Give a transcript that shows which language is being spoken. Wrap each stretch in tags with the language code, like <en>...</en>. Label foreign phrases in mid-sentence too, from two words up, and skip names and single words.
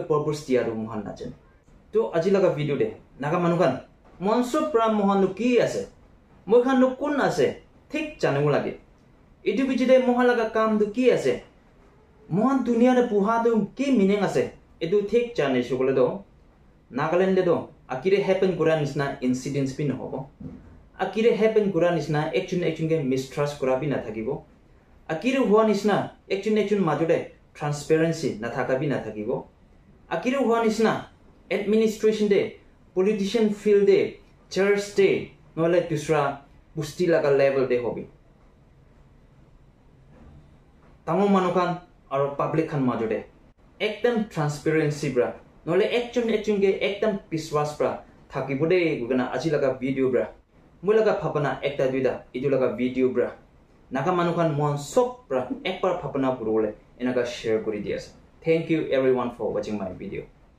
<nag>purpose dia ru mohan na jane to aji laga video de naga manukan monso pra mohan nu ki ase moi khan nu kun ase thik janu lage edu bijide mohan laga kam du ki ase mohan dunia de puha du ki meaning ase edu thik jane sugole do Nagaland de do akire happen kura nisna incidents bi no hobo akire happen kura nisna action ke mistrust kura bi na thakibo akire hua nisna action majode transparency na thaka bi na thakibo akire hua nisna administration de</nag> <en>politician field</en> <nag>de church de nole dusra busti laga level de hobi tamo manukan aro public khan majode ekdam transparency bra nole action ke ekdam biswas bra thakibo de gugana aji laga video bra moi laga phapana ekta duida idu laga video bra naga manukan mon sok bra ekbar phapana burole enaga share kori diasa</nag> <en>thank you everyone for watching my video</en>